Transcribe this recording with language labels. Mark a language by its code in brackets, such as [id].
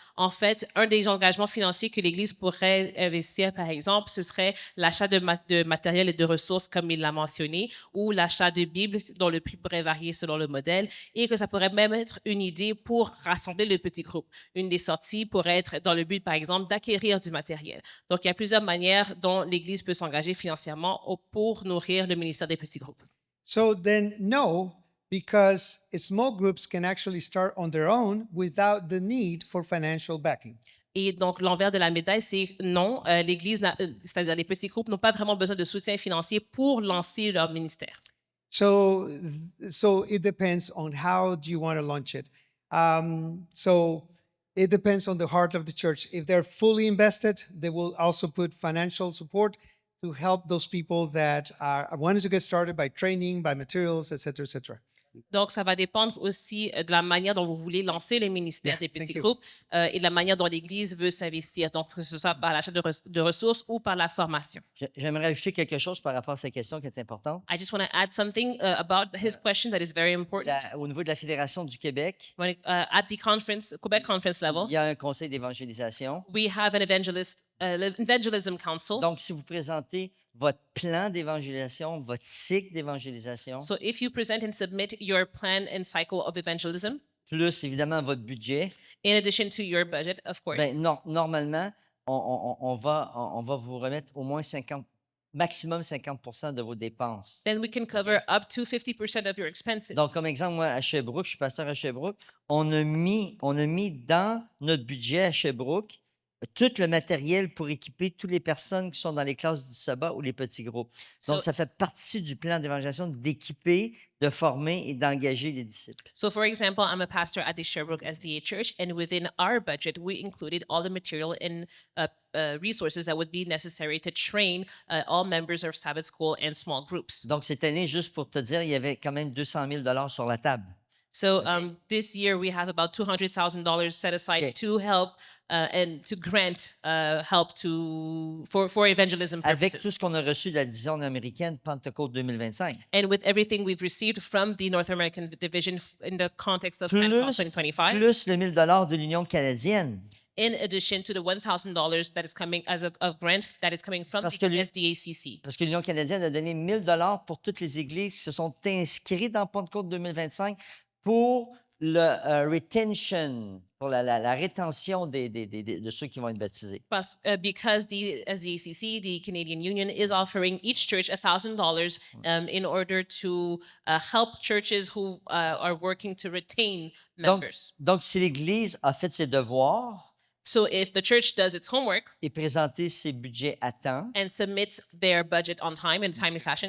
[fr] En fait, un des engagements financiers que l'Église pourrait investir, par exemple, ce serait l'achat de matériel et de ressources, comme il l'a mentionné, ou l'achat de Bibles dont le prix pourrait varier selon le modèle, et que ça pourrait même être une idée pour rassembler le petit groupe. Une des sorties pourrait être dans le but, par exemple, d'acquérir du matériel. Donc, il y a plusieurs manières dont l'Église peut s'engager financièrement pour nourrir le ministère des petits groupes. [en] So then no, because small groups can actually start on their own without the need for financial backing. [fr] Et donc, l'envers de la médaille, c'est non, l'Église, c'est-à-dire les petits groupes, n'ont pas vraiment besoin de soutien financier pour lancer leur ministère. [en] So it depends on how do you want to launch it. So it depends on the heart of the church. If they're fully invested, they will also put financial support to help those people that are wanting to get started by training, by materials, etc., etc. [fr] Donc, ça va dépendre aussi de la manière dont vous voulez lancer le ministère [en] Yeah, [fr] des petits [en] thank you. [fr] groupes et de la manière dont l'Église veut s'investir, donc que ce soit par l'achat de ressources ou par la formation. J'aimerais ajouter quelque chose par rapport à cette question qui est importante. [en] I just want to add something about his question that is very important. [fr] Au niveau de la Fédération du Québec, [en] At the conference, Quebec conference level, [fr] il y a un conseil d'évangélisation. [en] we have an evangelism council. [fr] Donc, si vous présentez votre plan d'évangélisation, votre cycle d'évangélisation, [en] So if you present and submit your plan and cycle of evangelism, [fr] plus évidemment votre budget, [en] in addition to your budget, of course, [fr] ben, normalement, on va vous remettre au moins 50 maximum 50% de vos dépenses. [en] then we can cover up to 50% of your expenses. [fr] Donc, comme exemple, moi, à Sherbrooke, je suis pasteur à Sherbrooke, on a mis dans notre budget à Sherbrooke tout le matériel pour équiper toutes les personnes qui sont dans les classes du sabbat ou les petits groupes. Donc, [en] So- [fr] ça fait partie du plan d'évangélisation d'équiper, de former et d'engager les disciples. [en] So, for example, I'm a pastor at the Sherbrooke SDA Church, and within our budget, we included all the material and resources that would be necessary to train all members of Sabbath School and small groups. [fr] Donc, cette année, juste pour te dire, il y avait quand même 200 000 sur la table. [en] So, this year we have about $200,000 set aside Okay. to help and to grant help for evangelism [fr] Avec tout [en] purposes. [fr] ce qu'on a reçu de la division américaine Pentecôte 2025. [en] And with everything we've received from the North American division in the context of [fr] Plus, [en] Pentecost 2025. [fr] plus le 1 000 de l'Union canadienne. [en] In addition to the $1,000 that is coming as a grant that is coming from [fr] Parce [en] the [fr] que lui- [en] SDACC. [fr] Parce que l'Union canadienne a donné 1 000 pour toutes les églises qui se sont inscrites dans Pentecôte 2025 pour le retention, pour la rétention de ceux qui vont être baptisés. [en] Because the SDACC, the Canadian Union, is offering each church $1,000 in order to help churches who are working to retain members. [fr] Donc, si l'Église a fait ses devoirs [en] So if the church does its homework [fr] et présenté ses budgets à temps, [en] and submits their budget on time in a timely fashion,